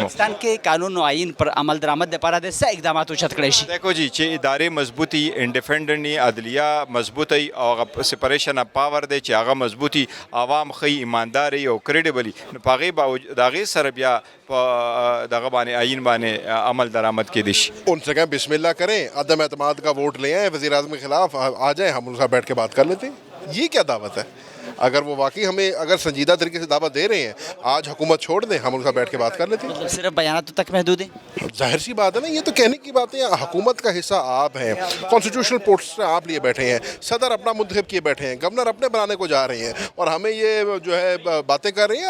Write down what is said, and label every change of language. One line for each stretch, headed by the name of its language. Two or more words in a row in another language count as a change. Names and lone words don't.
Pashto: پاکستان کې قانون او آئین پر عمل درآمد لپاره د څه اقدامات اوچت کړی شي؟
Urdu: دیکھو جی
Pashto: چې ادارې مضبوطي انډیپینډنټ عدلیه مضبوطي او هغه
English: separation of power
Pashto: دی چې هغه مضبوطي عوام ښه ایمانداري او کریډیبلی نو په هغې د هغې سره بیا په دغه باندې آئین باندې عمل درآمد کیدی شي.
Urdu: ان سے کہیں بسم اللہ کریں عدم اعتماد کا ووٹ لے آئیں وزیر اعظم کے خلاف آ جائیں ہم ان کے ساتھ بیٹھ کے بات کر لیتے ہیں. یہ کیا دعوت ہے؟ اگر وہ واقعی ہمیں اگر سنجیدہ طریقے سے دعوت دے رہے ہیں آج حکومت چھوڑ دیں ہم ان کے ساتھ بیٹھ کے بات کر لیتے ہیں. مطلب صرف بیانات تک محدود ہیں؟ ظاہر سی بات ہے نا یہ تو کہنے کی باتیں حکومت کا حصہ آپ ہیں
English: constitutional post
Urdu: آپ لیے بیٹھے ہیں صدر اپنا منتخب کیے بیٹھے ہیں گورنر اپنے بنانے کو جا رہے ہیں اور ہمیں یہ جو ہے باتیں کر رہے ہیں.